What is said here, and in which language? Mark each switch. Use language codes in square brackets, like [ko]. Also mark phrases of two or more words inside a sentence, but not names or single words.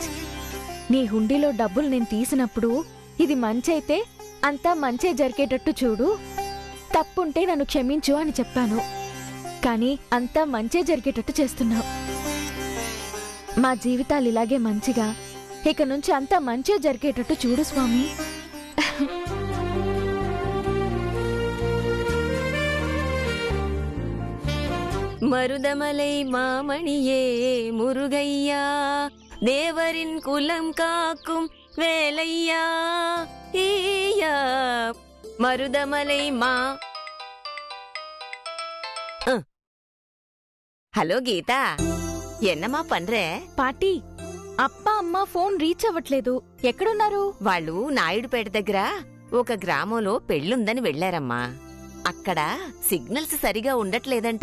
[te] నీ హుండీలో డబ్బులు నేను తీసినప్పుడు ఇది మంచి అయితే అంతా మంచే జరిగేటట్టు చూడు, తప్పుంటే నన్ను క్షమించు అని చెప్పాను. కానీ అంతా మంచే జరిగేటట్టు చేస్తున్నావు. మా జీవితాలు ఇలాగే మంచిగా ఇక నుంచి అంతా మంచే జరిగేటట్టు చూడు స్వామి. [ta] மருதமலை மாமணியே முருகையா, தேவரின் குலம் காக்கும் வேலையா ஈயா. மருதமலை హలో గీత, என்னம்மா பண்றே? [te] పాటీ, అప్పా అమ్మ ఫోన్ రీచ్ అవ్వట్లేదు. ఎక్కడున్నారు? వాళ్ళు నాయుడుపేట దగ్గర ఒక గ్రామంలో పెళ్ళుందని వెళ్లారమ్మా. అక్కడ సిగ్నల్స్ సరిగా ఉండట్లేదంట.